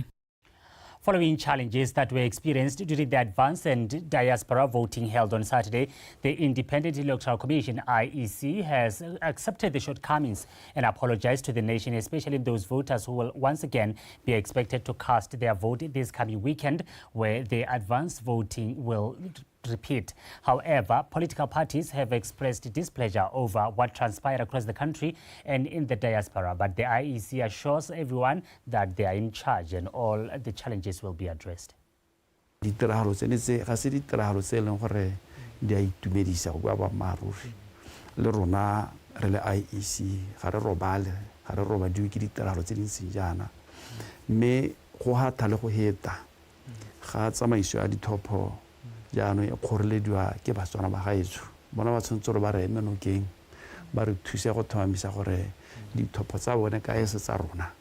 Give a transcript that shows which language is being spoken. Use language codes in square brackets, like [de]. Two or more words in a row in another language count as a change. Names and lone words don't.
[en] Following challenges that were experienced during the advance and diaspora voting held on Saturday, the Independent Electoral Commission, IEC, has accepted the shortcomings and apologized to the nation, especially those voters who will once again be expected to cast their vote this coming weekend, where the advance voting will repeat. However, political parties have expressed displeasure over what transpired across the country and in the diaspora, but the IEC assures everyone that they are in charge and all the challenges will be addressed. [tn] Ditiragalo tsene tse ga se ditiragalo tse leng gore di a itumedisa go ba maruri le rona re le IEC ga re robale ga re roba di ke ditiragalo tse dintsi jana mme go hatha le go heta ga tsamaiso ya dithopo jaano e khorelediwa ke batswana ba gaetso bona ba tshwantse re ba re menokeng ba re thuse go thomamisa gore dithopo tsa bone ka ese tsa rona